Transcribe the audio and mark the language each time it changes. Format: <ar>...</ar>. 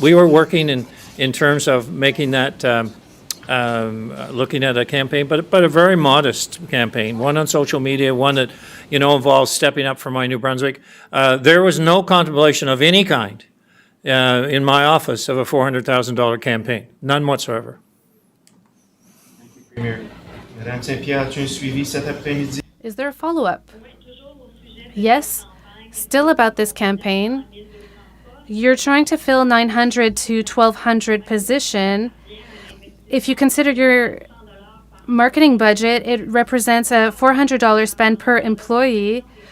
<en>We were working in terms of making that, looking at a campaign, but a very modest campaign, one on social media, one that, involves stepping up for my New Brunswick. There was no contemplation of any kind in my office of a $400,000 campaign, none whatsoever. Thank you, Premier.</en> <fr>Madame Saint-Pierre, as-tu un suivi cet après-midi?</fr> <en>Is there a follow-up? Yes, still about this campaign. You're trying to fill 900 to 1,200 position. If you consider your marketing budget, it represents a $400 spend per employee.</en>